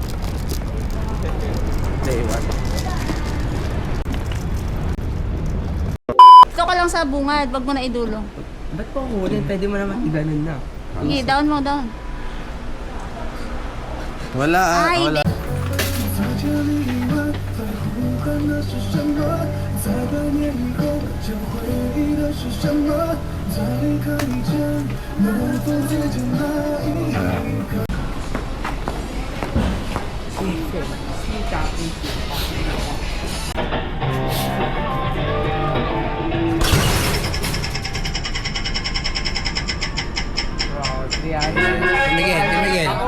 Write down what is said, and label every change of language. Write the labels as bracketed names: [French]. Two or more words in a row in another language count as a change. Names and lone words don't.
[English] Day 1. [Filipino] Gusto ko lang sa bungad, wag mo na idulong. Ba't po hulin? Pwede mo naman i-ganon na. Sige, down mo, down. Wala ah, Ay, wala. [Chinese] 在百年以后，将回忆的是什么？在离开以前，能否再见那一刻？ Miguel, Miguel.